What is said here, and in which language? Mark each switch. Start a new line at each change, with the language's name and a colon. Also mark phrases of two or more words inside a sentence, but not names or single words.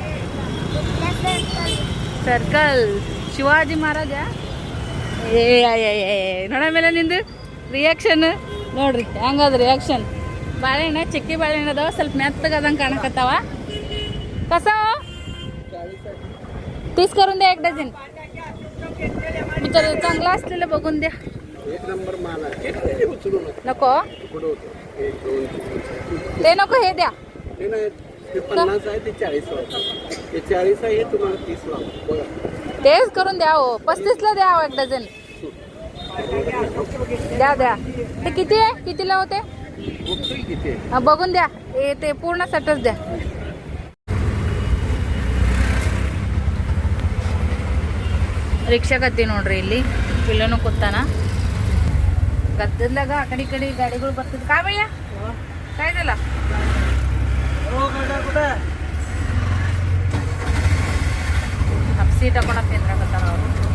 Kannada: ಸರ್ಕಲ್ ಶಿವಾಜಿ ಮಹಾರಾಜ. ನೋಡ ಮೇಲೆ ನಿಂದು ರಿಯಾಕ್ಷನ್ ನೋಡ್ರಿ ಹೆಂಗದ ರಿಯಾಕ್ಷನ್. ಬಾಳೆಹಣ್ಣು ಚಿಕ್ಕಿ ಬಾಳೆಹಣ್ಣು ಅದಾವ, ಸ್ವಲ್ಪ ಮೆತ್ತಗದಂಗೆ ಕಾಣಕತ್ತಾವ.
Marathi: ಕಸ 30 करून द्या 1 डझन. मी तर चांगला असलेलं बघून द्या. एक नंबर माल आहे. उचलू नका. नको एक दोन ते नको, हे द्या. ते नाही, ते 50 आहे, ते 40 आहे. ते 40 आहे, हे तुम्हाला 30 ला बघा. तेच करून द्या हो. 35 ला द्या 1 डझन. द्या द्या. ते किती आहे, कितीला होते किती बघून द्या. ते पूर्ण सटच द्या.
Kannada: ರಿಕ್ಷಾ ಗದ್ದೆ ನೋಡ್ರಿ, ಇಲ್ಲಿ ಪಿಲ್ಲೋನು ಕೂತಾನ ಗದ್ದಲ್ದಾಗ. ಆ ಕಡೆ ಈ ಕಡೆ ಗಾಡಿಗಳು ಬರ್ತಿದ್. ಕಾಮಯ್ಯ ಕಾಯ್ದಲ್ಲ ಸೀಟ್ ಹಾಕೊಂಡ ತಿಂದ್ರಾಕತ್ತಾರ ಅವರು.